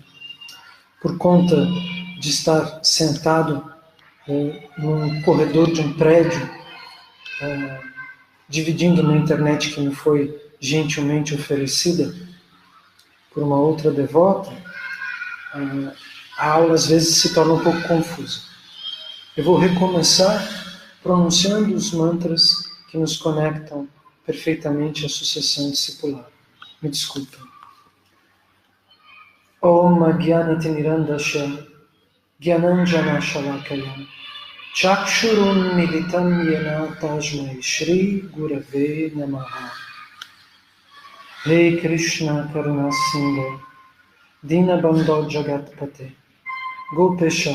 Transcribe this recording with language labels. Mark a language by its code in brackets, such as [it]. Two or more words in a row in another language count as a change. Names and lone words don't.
[pt] Por conta de estar sentado num corredor de um prédio, dividindo uma internet que me foi gentilmente oferecida por uma outra devota, a aula às vezes se torna um pouco confusa. Eu vou recomeçar pronunciando os mantras que nos conectam perfeitamente à sucessão discipular. Me desculpem. [sa] ॐ अज्ञानतिमिरान्धस्य ज्ञानाञ्जनशलाकया चक्षुरुन्मीलितं येन तस्मै श्रीगुरवे नमः. हे कृष्ण करुणासिन्धो दीनबन्धो जगत्पते गोपेश